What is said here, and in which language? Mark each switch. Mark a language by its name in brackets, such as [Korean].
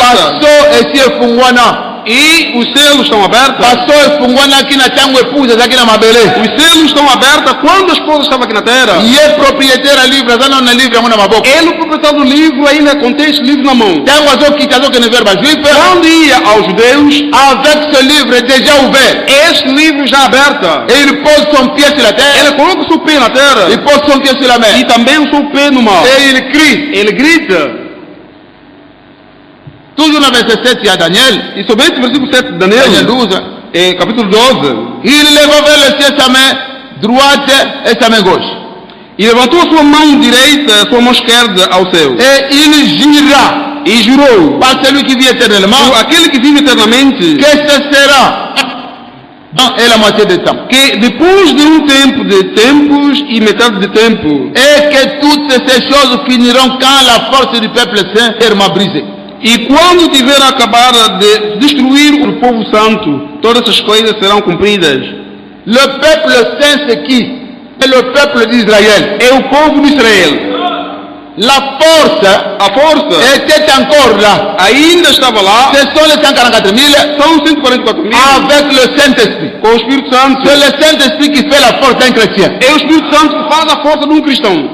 [Lingala] Paso esi efungwana. [Portuguese] e os selos estão abertos. [Lingala] Paso efungwanaki na tango epusa ezalaki na mabele. [Portuguese] Os selos estão abertos quando a esposa estava aqui na terra. [Lingala] Ye propriétaire livre aza na livre yango na maboko. [Portuguese] Ele, o proprietário do livro, ainda contém esse livro na mão. [Lingala] Tango azokita azokende vers bajuife, [Portuguese] Quando ia aos judeus, [French] avec ce livre déjà ouvert, [Portuguese] este livro já aberto. [French] et il pose son pied sur la terre, [Portuguese] Ele coloca o seu pé na terra [French] il pose son pied sur la [Portuguese] e [French] mer, [Portuguese] também o seu pé no mar. [French] et il crie. [Portuguese] Ele grita. [French] Toujours dans verset 7, il y a Daniel, [Portuguese] E sobre esse versículo 7 de Daniel Daniel, 12, capítulo 12, [French] il leva vers le ciel sa main droite et sa main gauche, [Portuguese] e levantou a sua mão direita, a sua mão esquerda ao céu. [French] et il jura [Portuguese] E jurou [French] par celui qui vit éternellement [Portuguese] por aquele que vive eternamente [French] que ce sera et la moitié du temps, [Portuguese] que depois de um tempo de tempos e metade de tempo, [French] et que toutes ces choses finiront quand la force du peuple saint sera brisée. [Portuguese] e quando tiver acabado de destruir o povo santo, todas essas coisas serão cumpridas. [French] Le peuple saint c'est qui? C'est le peuple d'Israël. [Portuguese] É o povo de Israel. [French] La force [Portuguese] A força [French] était encore là. [Portuguese] ainda estava lá. [French] Ce sont les 144 000 [Portuguese] São 144 mil [French] avec le Saint-Esprit. [Portuguese] com o Espírito Santo. [French] C'est le Saint-Esprit qui fait la force d'un chrétien. [Portuguese] É o Espírito Santo que faz a força de um cristão.